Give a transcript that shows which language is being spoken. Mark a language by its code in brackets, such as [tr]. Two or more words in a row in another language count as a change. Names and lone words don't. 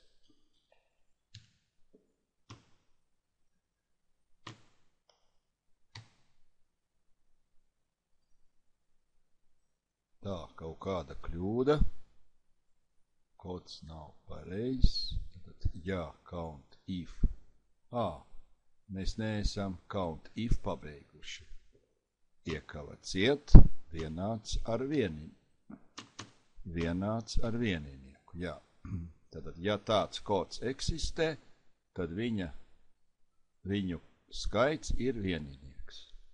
[lv] Tā, kaut kāda kļūda, kods nav pareizs, tad jā, count if. Mēs neesam count if pabeiguši. Iekava ciet, vienāds ar vieninieku. Jā. Tad, ja tāds kods eksistē, tad viņu skaits ir vieninieks.